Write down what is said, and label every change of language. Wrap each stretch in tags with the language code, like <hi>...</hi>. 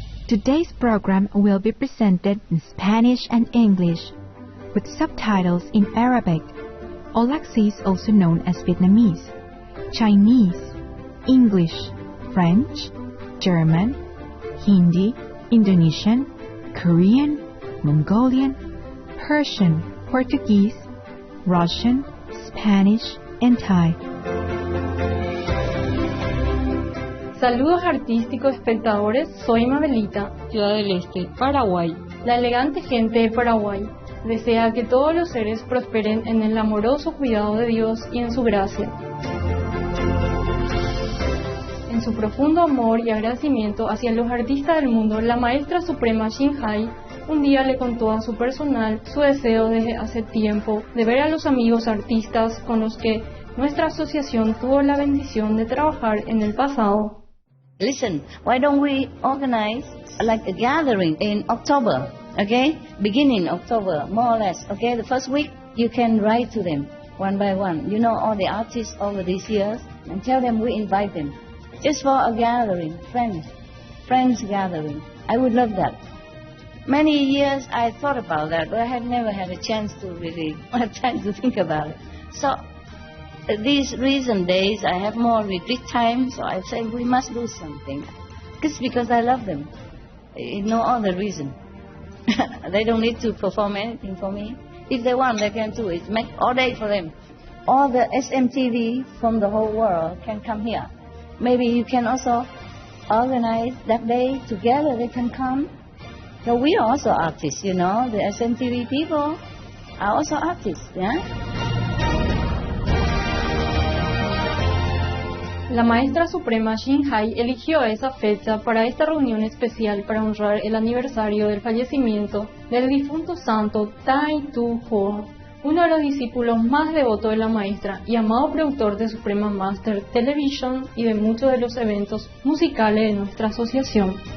<en>Today's program will be presented in Spanish and English, with subtitles in Arabic, Olaxese also known as Vietnamese, Chinese, English, French, German, Hindi, Indonesian, Korean, Mongolian, Persian, Portuguese, Russian, Spanish, and Thai.</en> <es>Saludos artísticos espectadores, soy Mabelita, Ciudad del Este, Paraguay. La elegante gente de Paraguay desea que todos los seres prosperen en el amoroso cuidado de Dios y en su gracia. En su profundo amor y agradecimiento hacia los artistas del mundo, la maestra suprema Ching un día le contó a su personal su deseo desde hace tiempo de ver a los amigos artistas con los que nuestra asociación tuvo la bendición de trabajar en el pasado.</es> <en>Listen, why don't we organize like a gathering in October, okay? Beginning October, more or less, okay? The first week, you can write to them one by one. You know all the artists over these years, and tell them we invite them. Just for a gathering, friends gathering. I would love that. Many years I thought about that, but I had never had a chance to really have time to think about it. So these recent days, I have more retreat time, so I say we must do something. It's because I love them. No other reason. They don't need to perform anything for me. If they want, they can do it. Make all day for them. All the SMTV from the whole world can come here. Maybe you can also organize that day together. They can come. So we are also artists, you know. The SMTV people are also artists, yeah?</en> <es>La maestra suprema Ching eligió esa fecha para esta reunión especial para honrar el aniversario del fallecimiento del difunto santo Tai Tu Ho, uno de los discípulos más devotos de la maestra y amado productor de Suprema Master Television y de muchos de los eventos musicales de nuestra asociación.</es>